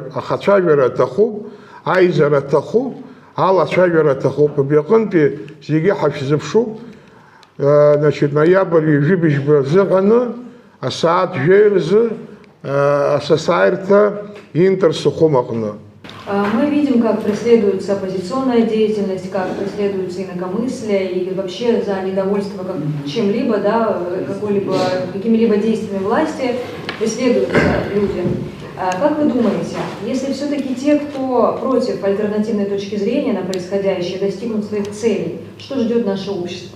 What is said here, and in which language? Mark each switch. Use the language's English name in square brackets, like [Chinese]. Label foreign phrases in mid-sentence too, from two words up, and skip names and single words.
[Abkhazian] Аха ацәажәара аҭахуп, аизара аҭахуп, алацәажәара аҭахуп. Убри аҟынтәи зегьы ҳашәзыԥшуп, ноиабр ҩажәибжьба азыҳәаны асааҭ жәаҩа рзы асасааирҭа Интер Сухум аҟны. [Russian] Мы видим, как преследуется оппозиционная деятельность, как преследуется инакомыслие и вообще за недовольство чем-либо, да, какими-либо действиями власти преследуются люди. Как вы думаете, если все-таки те, кто против альтернативной точки зрения на происходящее, достигнут своих целей, что ждет наше общество?